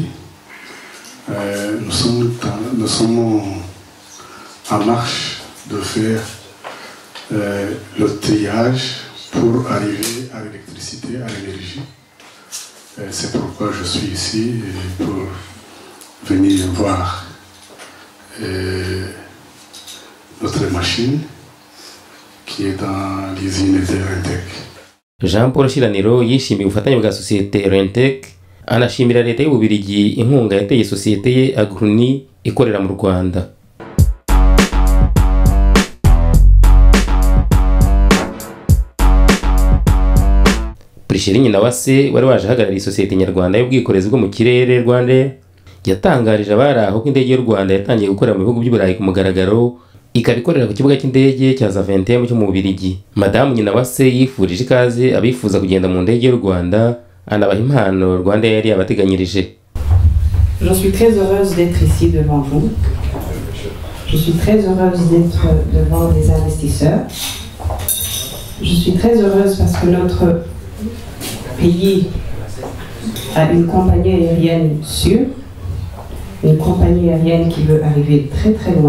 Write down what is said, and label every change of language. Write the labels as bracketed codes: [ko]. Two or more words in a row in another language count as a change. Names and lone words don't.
[fr] Nous sommes en marche de faire le triage pour arriver à l'électricité, à l'énergie. C'est pourquoi je suis ici pour venir voir notre machine qui est dans l'usine de Rentec. [rw] Jean Paul Shiraniro yishimiye ubufatanye bwa sosiyete Rentec, anashimira leta y'Ububiligi inkunga yateye sosiyete ye Agruni ikorera mu Rwanda. Prisheri Nyinawase wari waje ahagarariye isosiyete nyarwanda y'ubwikorezi bwo mu kirere Rwanda yatangarije abari aho ko indege y'u Rwanda yatangiye gukorera mu bihugu by'Uburayi ku mugaragaro, ikaba ikorera ku kibuga cy'indege cya Zaventem cyo mu Bubiligi. Madamu Nyinawase yifurije ikaze abifuza kugenda mu ndege y'u Rwanda, anabaha impano Rwanda yari yabateganyirije. [fr] Je suis très heureuse d'être ici devant vous Je suis très heureuse d'être devant des investisseurs. Je suis très heureuse parce que notre pays a une compagnie aérienne sûre, une compagnie aérienne qui veut arriver très très loin.